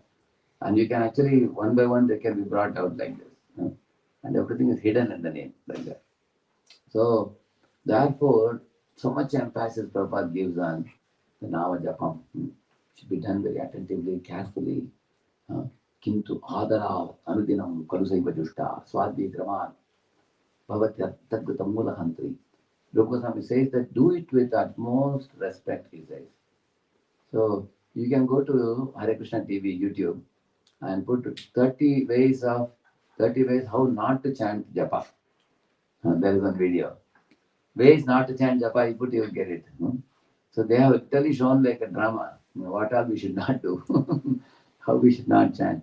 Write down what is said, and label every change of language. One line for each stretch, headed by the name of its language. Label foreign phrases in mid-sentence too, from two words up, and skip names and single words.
English: And you can actually, one by one, they can be brought out like this. And everything is hidden in the name, like that. So, therefore, so much emphasis Prabhupada gives on the Nama Japam. Should be done very attentively, carefully.
Sanskrit: किन्तु आदर अनुदिनम् कलुषैव जुष्टा स्वाधि क्रमं भवत्य तद्गतम् मूलहन्त्री.
English: Goswami says that do it with utmost respect, he says. So you can go to Hare Krishna TV, YouTube, and put 30 ways how not to chant japa. There is one video. Ways not to chant japa, you put, you will get it. So they have literally shown like a drama, what all we should not do, how we should not chant.